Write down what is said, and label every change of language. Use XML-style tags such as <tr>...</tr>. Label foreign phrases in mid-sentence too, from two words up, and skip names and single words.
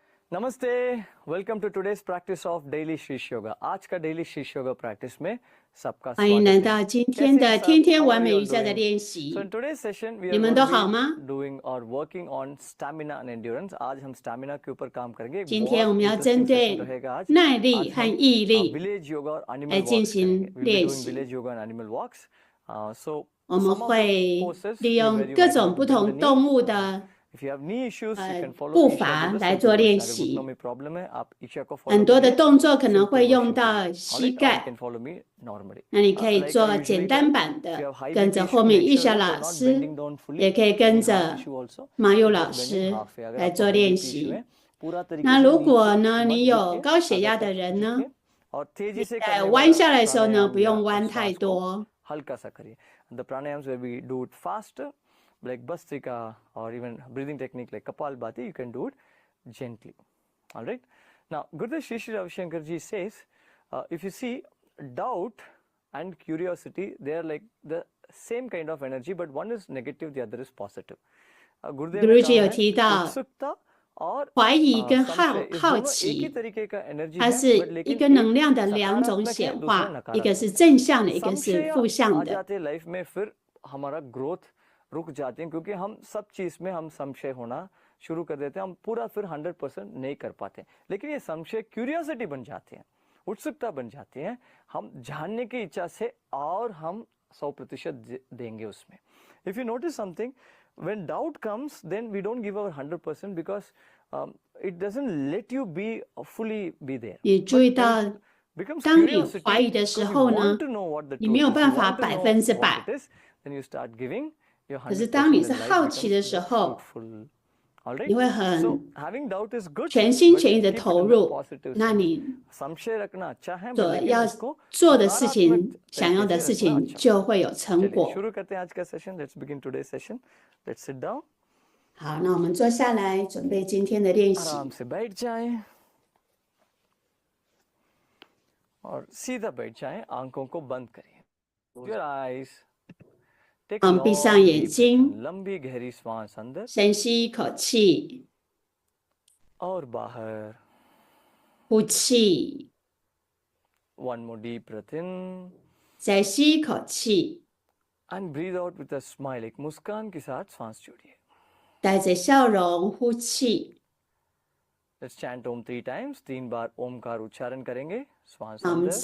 <en>नमस्ते, welcome to today's practice of daily Shish yoga.</en> <hi>आज का</hi> <en>daily Shish yoga practice</en> <hi>में सबका</hi> <zh>欢迎来</zh> <hi>स्वागत</hi> <zh>到</zh> <hi>है।</hi> <zh>今</zh> <hi>कैसे</hi> <zh>天</zh> <hi>हैं</hi> <zh>的</zh> <hi>सब?</hi> <zh>天天</zh> <en>How</en> <zh>完</zh> <en>are</en> <zh>美</zh> <en>you</en> <zh>瑜</zh> <en>all</en> <zh>伽的</zh> <en>doing?</en> <zh>练</zh> <en>So</en> <zh>习。</zh> <en>in today's session we</en> <zh>你</zh> <en>are</en> <zh>们</zh> <en>going</en> <zh>都</zh> <en>to</en> <zh>好吗？</zh> <en>be doing or working on stamina and endurance।</en> <hi>आज हम स्टैमिना के ऊपर काम करेंगे।</hi> <zh>今天我</zh> <hi>बहुत</hi> <zh>们要针</zh> <en>interesting session</en> <zh>对</zh> <hi>रहेगा आज।</hi> <zh>耐力</zh> <hi>आज</hi> <zh>和</zh> <hi>हम</hi> <zh>毅力</zh> <en>village yoga और</en> <zh>来</zh> <hi>एनिमल</hi> <zh>进</zh> <hi>वॉक्स करेंगे।</hi> <zh>行</zh> <en>We'll be</en> <zh>练</zh> <en>doing</en> <zh>习。</zh> <en>village yoga and animal walks. So</en> <zh>我们</zh> <en>some of the</en> <zh>会</zh> <en>poses</en> <zh>利</zh> <en>where</en> <zh>用</zh> <en>you</en> <zh>各</zh> <en>might</en> <zh>种</zh> <en>have to</en> <zh>不</zh> <en>bend the</en> <zh>同</zh> <en>knee.</en> <zh>动物的</zh> <en>If you have knee issues, you can follow</en> <zh>步</zh> <en>Isha do</en> <zh>伐</zh> <en>the</en> <zh>来</zh> <en>simple</en> <zh>做</zh> <en>version.</en> <zh>练</zh> <hi>अगर</hi> <zh>习。</zh> <hi>घुटनों में प्रॉब्लम है, आप ईशा को</hi> <zh>很</zh> <hi>follow</hi> <zh>多的</zh> <hi>करिए</hi> <zh>动作可能</zh> <en>simple</en> <zh>会</zh> <en>version</en> <zh>用</zh> <hi>के</hi> <zh>到</zh> <hi>लिए.</hi> <zh>膝</zh> <en>Alright, or you</en> <zh>盖，</zh> <en>can follow me normally.</en> <zh>那你可以</zh> <en>Like I</en> <zh>做</zh> <en>usually</en> <zh>简</zh> <en>tell,</en> <zh>单版</zh> <en>if you</en> <zh>的，</zh> <en>have high</en> <zh>跟</zh> <en>BP</en> <zh>着后</zh> <en>issue,</en> <zh>面</zh> <en>make</en> <zh>玉</zh> <en>sure</en> <zh>霞</zh> <en>that</en> <zh>老</zh> <en>you're not</en> <zh>师，</zh> <en>bending down</en> <zh>也</zh> <en>fully.</en> <zh>可以跟</zh> <en>Any heart</en> <zh>着</zh> <en>issue also,</en> <zh>马友</zh> <en>you're</en> <zh>老</zh> <en>just bending</en> <zh>师</zh> <en>halfway. अगर</en> <zh>来</zh> <hi>आपको</hi> <zh>做</zh> <en>high</en> <zh>练</zh> <en>BP issue</en> <zh>习。</zh> <hi>है, पूरा तरीके</hi> <zh>那</zh> <hi>से</hi> <zh>如果</zh> <hi>नीचे</hi> <zh>呢，</zh> <hi>मत</hi> <zh>你有</zh> <hi>झुकिए,</hi> <zh>高血</zh> <hi>आधा</hi> <zh>压</zh> <hi>तक</hi> <zh>的人呢，</zh> <hi>झुकिए और तेजी से</hi> <zh>在</zh> <hi>करने</hi> <zh>弯</zh> <hi>वाला</hi> <zh>下来的时候呢，</zh> <hi>प्राणायाम</hi> <zh>不</zh> <hi>या</hi> <zh>用弯太</zh> <hi>श्वास को</hi> <zh>多。</zh> <hi>हल्का सा करिए.</hi> <en>The pranayams where we do it faster, like Bhastrika or even breathing technique like Kapalbhati, you can do it gently. All right. Now, Gurudev Shri Shri Ravi Shankar ji says, if you see doubt and curiosity, they are like the same kind of energy, but one is negative, the other is positive.</en> <hi>Gurudev ने गुरुजी कहा</hi> <zh>有</zh> <hi>है</hi> <zh>提到</zh> <hi>उत्सुकता और</hi> <zh>怀疑跟</zh> <hi>संशय इस</hi> <zh>好</zh> <hi>दोनों एक ही</hi> <zh>奇，</zh> <hi>तरीके का एनर्जी</hi> <zh>它</zh> <hi>है,</hi> <zh>是</zh> <hi>but</hi> <zh>一</zh> <hi>लेकिन</hi> <zh>个</zh> <hi>एक</hi> <zh>能量的两种</zh> <hi>सकारात्मक है,</hi> <zh>显</zh> <hi>दूसरा</hi> <zh>化，一个是</zh> <hi>नकारात्मक है.</hi> <zh>正向的，一个是</zh> <hi>संशय</hi> <zh>负向</zh> <hi>आ</hi> <zh>的。</zh> <hi>जाते हैं लाइफ में, फिर हमारा ग्रोथ रुक जाते हैं क्योंकि हम सब चीज में हम संशय होना शुरू कर देते हैं. हम पूरा फिर 100% नहीं कर पाते, लेकिन ये संशय क्यूरियोसिटी बन जाते हैं, उत्सुकता बन जाती है. हम जानने की इच्छा से और हम 100% देंगे उसमें.</hi> <en>If you notice something, when doubt comes, then we don't give our 100% because it doesn't let you be fully be there.</en> <zh>也注</zh> <en>But</en> <zh>意</zh> <en>when</en> <zh>到，</zh> <en>it becomes</en> <zh>当你怀疑</zh> <en>curiosity,</en> <zh>的时</zh> <en>because you</en> <zh>候呢，</zh> <en>want to know what the</en> <zh>你没</zh> <en>truth</en> <zh>有</zh> <en>is, you</en> <zh>办法</zh> <en>want to</en> <zh>百</zh> <en>know</en> <zh>分之</zh> <en>what</en> <zh>百。</zh> <en>it is, then you start giving your</en> <zh>可是</zh> <en>100%,</en> <zh>当你</zh> <en>and</en> <zh>是</zh> <en>life</en> <zh>好奇</zh> <en>becomes</en> <zh>的时</zh> <en>more</en> <zh>候，</zh> <en>fruitful. All right.</en> <zh>你会</zh> <en>So</en> <zh>很</zh> <en>having doubt is good,</en> <zh>全心</zh> <en>but</en> <zh>全意的</zh> <en>keep it</en> <zh>投</zh> <en>in the</en> <zh>入。</zh> <en>positive</en> <zh>那</zh> <en>sense.</en> <zh>你</zh> <hi>संशय रखना अच्छा है, but</hi> <zh>所</zh> <hi>लेकिन</hi> <zh>要</zh> <hi>उसको</hi> <zh>做的事</zh> <hi>सकारात्मक</hi> <zh>情，想要</zh> <hi>तरीके</hi> <zh>的</zh> <hi>से</hi> <zh>事</zh> <hi>रखना</hi> <zh>情</zh> <hi>अच्छा.</hi> <zh>就会有成</zh> <hi>चलिए</hi> <zh>果。</zh> <hi>शुरू करते हैं आज का सेशन.</hi> <en>Let's begin today's session. Let's sit down.</en> <zh>好，那我们坐下来，准备今天的练习。</zh> <hi>आराम से बैठ जाएं और सीधा बैठ जाएं, आंखों को बंद करिए.</hi> <en>Close your eyes. Take a</en> <zh>嗯，闭上</zh> <en>long</en> <zh>眼</zh> <en>deep breath</en> <zh>睛，</zh> <en>in.</en> <hi>लंबी गहरी श्वास अंदर</hi> <zh>深吸一口气，</zh> <hi>और बाहर.</hi> <zh>呼气，</zh> <en>One more deep breath in</en> <zh>再吸一口气，</zh> <en>and breathe out with a smile.</en> <hi>एक मुस्कान के साथ सांस छोड़िए.</hi> <zh>带着笑容呼气。</zh> <en>Let's chant Om 3 times.</en> <hi>3 बार ओमकार उच्चारण करेंगे. श्वास</hi> <zh>那我们</zh> <hi>अंदर.</hi>